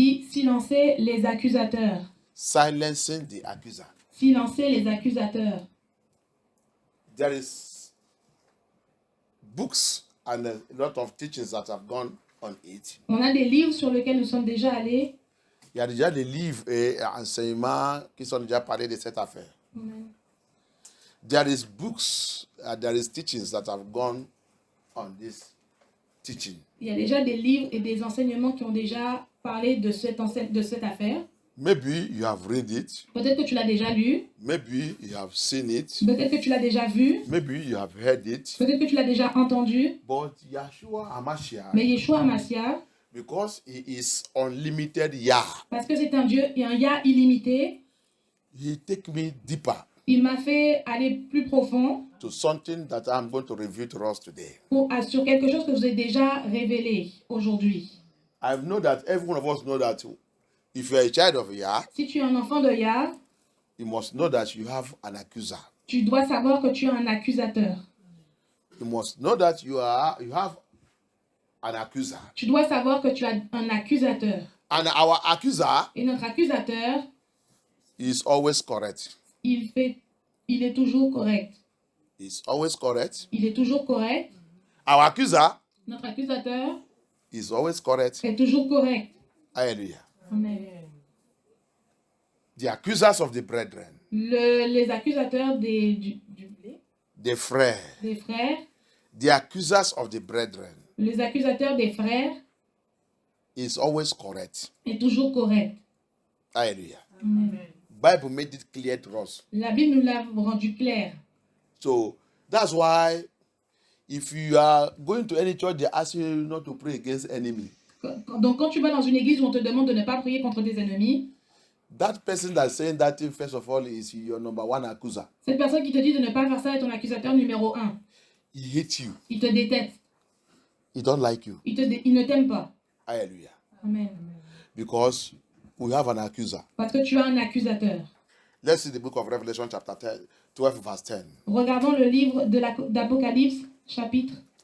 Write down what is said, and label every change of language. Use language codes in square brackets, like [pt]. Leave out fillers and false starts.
[fr] silencer les accusateurs. [en] Silencing the accuser. [fr] Silencer les accusateurs. [en] There is books and a lot of teachings that have gone on it. [fr] On a des livres sur lesquels nous sommes déjà allés. Il y a déjà des livres et enseignements qui sont déjà parlé de cette affaire. [en] There is books, there is teachings that have gone on this teaching. [fr] Il y a déjà des livres et des enseignements qui ont déjà parlé de cette affaire. [en] Maybe you have read it. [fr] Peut-être que tu l'as déjà lu. [en] Maybe you have seen it. [fr] Peut-être que tu l'as déjà vu. [en] Maybe you have heard it. [fr] Peut-être que tu l'as déjà entendu. [en] But Yeshua HaMashiach [fr] Mais Yeshua Hamashiach [en] Because he is unlimited Yah. [fr] Parce que c'est un Dieu et un Yah illimité. [en] He take me deeper [fr] Il m'a fait aller plus profond [en] to something that I'm going to reveal to us today. [fr] sur quelque chose que je vous ai déjà révélé aujourd'hui. [en] I know that every one of us know that if you are a child of Yah, [fr] Si tu es un enfant de Yah, [en] you must know that you have an accuser. [fr] tu dois savoir que tu as un accusateur. [en] You must know that you have an accuser. [fr] Tu dois savoir que tu as un accusateur. [en] And our accuser [fr] Et notre accusateur, [en] is always correct. [fr] il est toujours correct. [en] Is always correct. [fr] Il est toujours correct. [en] Our accuser [fr] Notre accusateur [en] is always correct. [fr] est toujours correct. [en] Hallelujah. [fr] Amen. [en] The accusers of the brethren, [fr] Les accusateurs [en] the frères, [fr] des frères, [en] the accusers of the brethren [fr] les accusateurs des frères [en] is always correct. [fr] est toujours correct. [en] Hallelujah. [fr] Amen. [en] Bible made it clear to us. [fr] La Bible nous l'a rendu clair. [en] So that's why if you are going to any church, they ask you not to pray against enemy. [fr] Donc quand tu vas dans une église où on te demande de ne pas prier contre tes ennemis, [en] That person that's saying that thing, first of all, is your number one accuser. [fr] cette personne qui te dit de ne pas faire ça est ton accusateur numéro 1. [en] He hates you. [fr] Il te déteste. [en] He don't like you. [fr] Il ne t'aime pas. [en] Hallelujah. [fr] Amen. [en] Because we have an accuser. [fr] Parce que tu as un accusateur. [en] Let's see the book of Revelation chapter 12 verse 10. [fr] Regardons le livre d'Apocalypse, chapitre